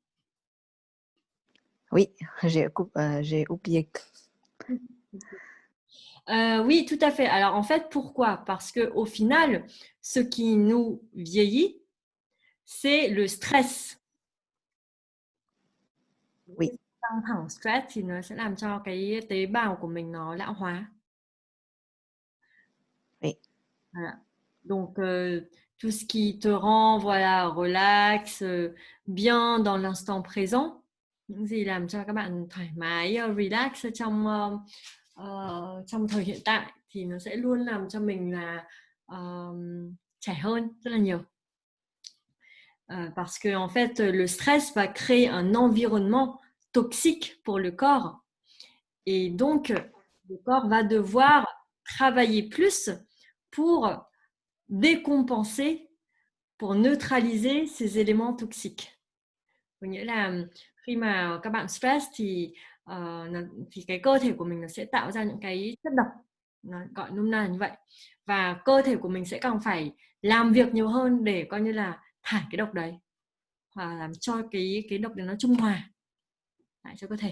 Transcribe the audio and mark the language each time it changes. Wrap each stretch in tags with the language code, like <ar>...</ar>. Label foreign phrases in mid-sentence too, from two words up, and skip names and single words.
<fr>Oui, j'ai oublié. Oui, tout à fait. Alors, en fait, pourquoi? Parce qu'au final, ce qui nous vieillit, c'est le stress. Oui.</fr> <vi>Căng thẳng stress thì nó sẽ làm cho cái tế bào của mình nó lão hóa.</vi> <fr>Oui. Voilà. Donc, tout ce qui te rend voilà, relax, bien dans l'instant présent,</fr> <vi>những gì làm cho các bạn thoải mái, relax trong thời hiện tại thì nó sẽ luôn làm cho mình là trẻ hơn rất là nhiều.</vi> <fr>Parce que en fait, le stress va créer un environnement toxique pour le corps. Et donc, le corps va devoir travailler plus pour décompenser, pour neutraliser ces éléments toxiques.</fr> <vi>Có nghĩa là khi mà các bạn stress thì cái cơ thể của mình nó sẽ tạo ra những cái chất độc, nó gọi nôm na là như vậy. Và cơ thể của mình sẽ càng phải làm việc nhiều hơn để coi như là thải cái độc đấy, hoặc làm cho cái độc đấy nó trung hòa lại cho cơ thể.</vi>